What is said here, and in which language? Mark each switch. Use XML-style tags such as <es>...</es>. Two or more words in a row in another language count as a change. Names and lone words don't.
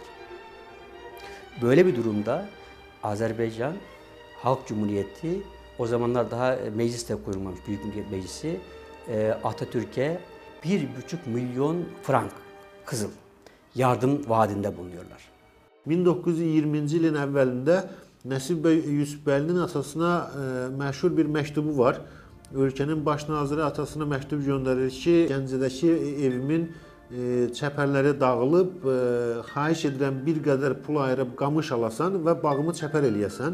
<tr>Böyle bir durumda Azerbaycan Halk Cumhuriyeti, o zamanlar daha meclis de kurulmamış, Büyük Millet Meclisi, Atatürk'e 1,5 milyon frank kızıl yardım vaadinde bulunuyorlar.</tr> <az>1920-ci ilin əvvəlində Nəsib bəy Yusufbəylinin atasına məşhur bir məktubu var. Ölkənin baş naziri atasına məktub göndərir ki, Gəncədəki evimin çəpərləri dağılıb, xahiş edirəm bir qədər pul ayırıb qamış alasan və bağımı çəpər eləyəsən.</az>